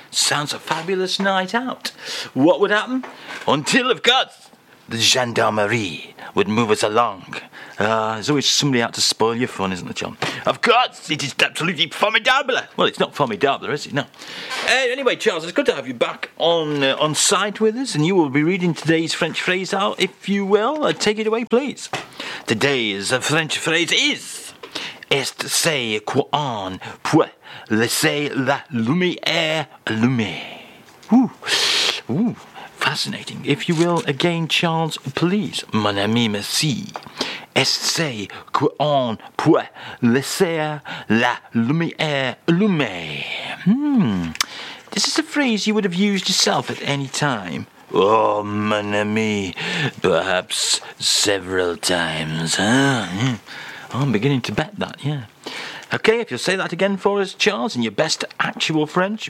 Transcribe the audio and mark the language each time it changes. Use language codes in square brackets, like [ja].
[en] Sounds a fabulous night out. What would happen? Until, of course, the gendarmerie would move us along. There's always somebody out to spoil your fun, isn't there, John? Of course, it is absolutely formidable. Well, it's not formidable, is it? No. Anyway, Charles, it's good to have you back on site with us, and you will be reading today's French phrase out, if you will. Take it away, please. Today's French phrase is [fr] Est ce qu'on peut laisser la lumière allumée? [en] Ooh. Fascinating. If you will, again, Charles, please. [fr] Mon ami, merci. Est-ce qu'on peut laisser la lumière allumée? [en] This is a phrase you would have used yourself at any time. Oh, mon ami, perhaps several times. I'm beginning to bet that, yeah. Okay, if you'll say that again for us, Charles, in your best actual French.